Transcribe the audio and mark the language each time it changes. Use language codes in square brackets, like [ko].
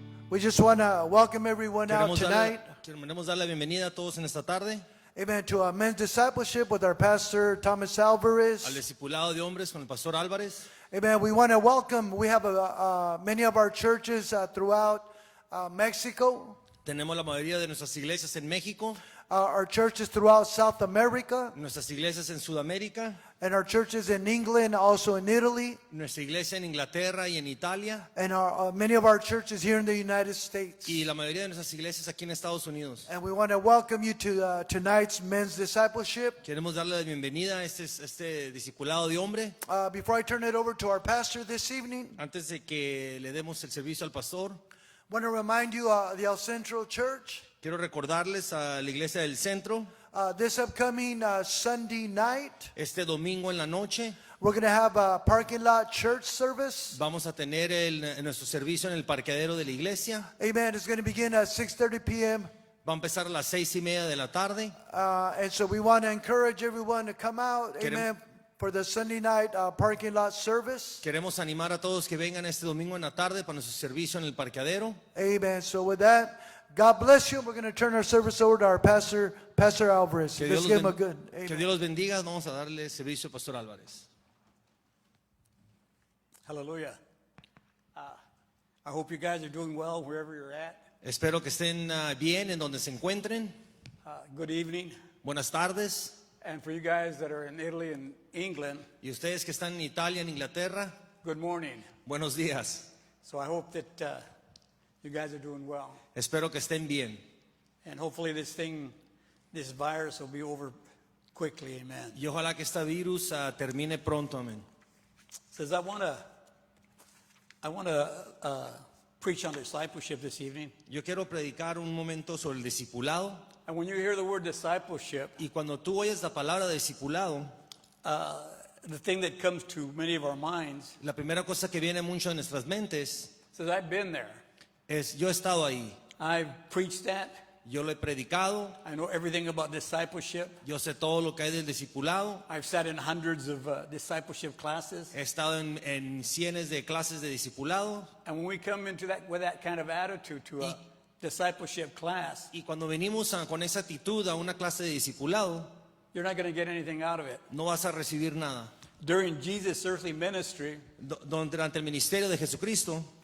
[en] We just want to welcome everyone out tonight, [es] Queremos dar la bienvenida a todos en esta tarde [en] amen, to a men's discipleship with our pastor Thomas [es] al [en] Alvarez. [es] discipulado de hombres con el pastor Álvarez. [en] Amen. We want to welcome. We have many of our churches throughout Mexico, [es] Tenemos la mayoría de nuestras iglesias en México, [en] our churches throughout South America, [es] nuestras iglesias en Sudamérica, [en] and our churches in England, also in Italy, [es] nuestra iglesia en Inglaterra y en Italia, [en] and many of our churches here in the United States. [es] y la mayoría de nuestras iglesias aquí en Estados Unidos. [en] And we want to welcome you to tonight's men's discipleship. [es] Queremos darle la bienvenida a este discipulado de hombre. [en] Before I turn it over to our pastor this evening, [es] Antes de que le demos el servicio al pastor, [en] I want to remind you the El Centro Church. [es] quiero recordarles a la iglesia del centro, [en] This upcoming Sunday night, [es] este domingo en la noche, [en] we're going to have a parking lot church service. [es] vamos a tener nuestro servicio en el parqueadero de la iglesia. [en] Amen. It's going to begin at 6:30 p.m. [es] Va a empezar a las 6:30 de la tarde. [en] And so we want to encourage everyone to come out, amen, for the Sunday night parking lot service. [es] Queremos animar a todos que vengan este domingo en la tarde para nuestro servicio en el parqueadero. [en] Amen. So with that, God bless you. We're going to turn our service over to our pastor, Pastor Alvarez. [es] Que [en] Let's [es] Dios, [en] give him a good. Amen. [es] que Dios los bendiga. Vamos a darle servicio al pastor Álvarez. [en] Hallelujah. I hope you guys are doing well wherever you're at. [es] Espero que estén bien en donde se encuentren. [en] Good evening. [es] Buenas tardes. [en] And for you guys that are in Italy and England, [es] Y ustedes que están en Italia, en Inglaterra, [en] good morning. [es] buenos días. [en] So I hope that you guys are doing well. [es] Espero que estén bien. [en] And hopefully this virus will be over quickly. Amen. [es] Y ojalá que este virus termine pronto. Amén. [en] Says I want to preach on discipleship this evening. [es] Yo quiero predicar un momento sobre el discipulado. [en] And when you hear the word discipleship, [es] Y cuando tú oyes la palabra discipulado, [en] the thing that comes to many of our minds [es] la primera cosa que viene mucho en nuestras mentes [en] says, I've been there. [es] es, yo he estado ahí, [en] I've preached that. [es] yo lo he predicado, [en] I know everything about discipleship. [es] yo sé todo lo que hay del discipulado, [en] I've sat in hundreds of discipleship classes. [es] he estado en cientos de clases de discipulado. [en] And when we come into that with that kind of attitude to a discipleship class, [es] Y cuando venimos con esa actitud a una clase de discipulado, [en] you're not going to get anything out of it. [es] no vas a recibir nada. [en] During Jesus' earthly ministry [es] Durante el ministerio de Jesucristo